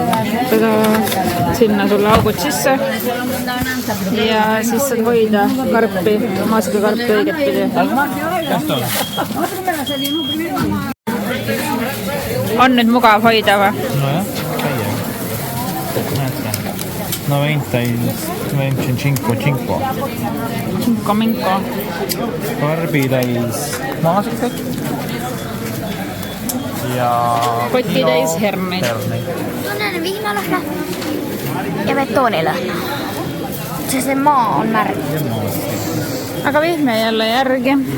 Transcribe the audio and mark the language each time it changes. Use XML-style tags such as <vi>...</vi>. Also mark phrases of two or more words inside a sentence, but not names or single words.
<et>Sinna sulle augud sisse ja siis saad hoida karpi, maasikakarpi õiget pidi. On nüüd mugav hoida või? Nojah, käia. Näete. No 25 cinco. Cinco. Karbitäis maasikaid. Ja Kotitäis herneid. Tunnen vihmalõhna ja betoonilõhna. See maa on märg. Aga vihme jälle järgi.</et>